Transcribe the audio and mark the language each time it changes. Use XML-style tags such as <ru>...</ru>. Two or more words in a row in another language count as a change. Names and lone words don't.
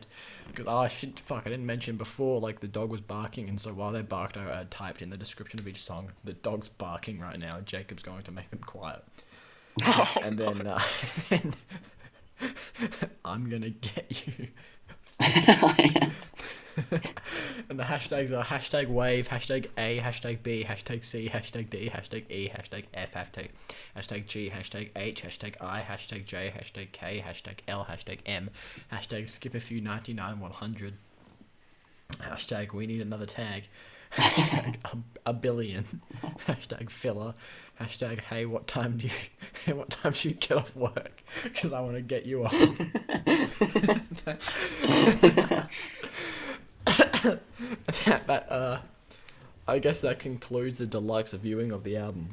<en>Because, I didn't mention before, like, the dog was barking, and so while they barked, I typed in the description of each song, the dog's barking right now, and Jacob's going to make them quiet. And then, I'm gonna get you. And the hashtags are hashtag wave, hashtag A, hashtag B, hashtag C, hashtag D, hashtag E, hashtag F, hashtag G, hashtag H, hashtag I, hashtag J, hashtag K, hashtag L, hashtag M, hashtag skip a few 99 100, hashtag we need another tag, hashtag a billion, hashtag filler, hashtag hey what time do you get off work, because I want to get you on. I guess that concludes the deluxe viewing of the album.</en>